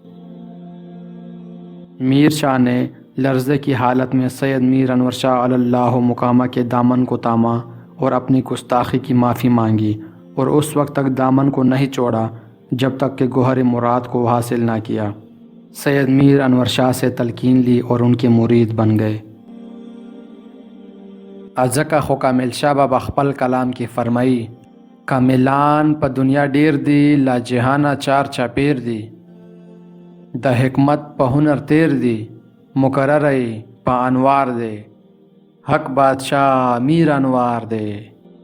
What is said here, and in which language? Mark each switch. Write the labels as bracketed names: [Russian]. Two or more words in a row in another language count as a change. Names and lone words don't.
[Urdu] میر شاہ نے لرزے کی حالت میں سید میر انور شاہ علی اللہ مقامہ کے دامن کو تاما اور اپنی گستاخی کی معافی مانگی، اور اس وقت تک دامن کو نہیں چھوڑا جب تک کہ گوہر مراد کو حاصل نہ کیا۔ سید میر انور شاہ سے تلقین لی اور ان کے مرید بن گئے۔ [Pashto] ازکا خو کامل شاه بابا خپل کلام کې فرمایي، کاملان په دنیا ډیر دي، لا جهانه چار چاپیر دي، د حکمت په هنر تیر دي، مقرر په انوار دي، حق بادشاہ میر انوار دي۔